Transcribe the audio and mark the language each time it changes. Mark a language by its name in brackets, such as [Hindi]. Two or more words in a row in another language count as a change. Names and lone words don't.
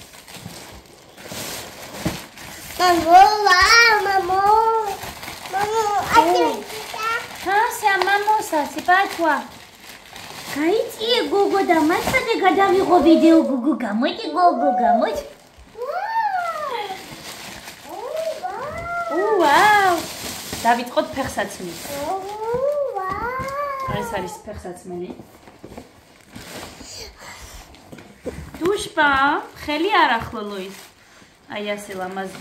[French] Maman, Ah, c'est à maman ça, c'est pas à toi. [Georgian] გაიწიე გოგო და მასწავლე გადავიღო ვიდეო გოგო გამოდი გოგო გამოდი ვაუ დავიწყოთ ფეხსაცმელი ეს არის ფეხსაცმელი დუშპა ხელი არ ახლო ლუის აი ასე ლამაზი